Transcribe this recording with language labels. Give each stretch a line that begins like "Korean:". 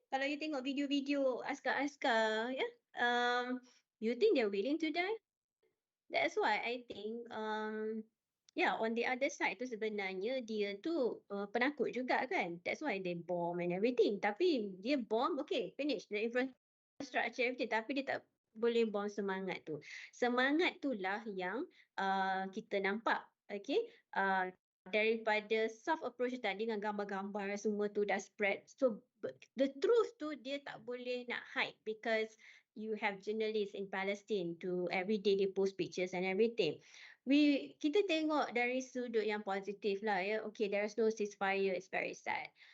Malay: Kalau
English: you
Malay: tengok video-video askar-askar, ya,
English: you think they're willing to die? That's why I think on the other side
Malay: tu sebenarnya dia tu penakut juga kan.
English: That's why they bomb and everything.
Malay: Tapi dia
English: bomb, okay, finish the infrastructure everything.
Malay: Tapi dia tak boleh bomb semangat tu. Semangat itulah yang kita nampak, okay. Daripada soft approach tadi dengan gambar-gambar semua tu dah spread.
English: So the truth
Malay: tu dia tak boleh nak
English: hide because you have journalists in Palestine to every day they post pictures and everything.
Malay: Kita tengok dari sudut yang positif lah ya.
English: Okay, there is no ceasefire, it's very sad.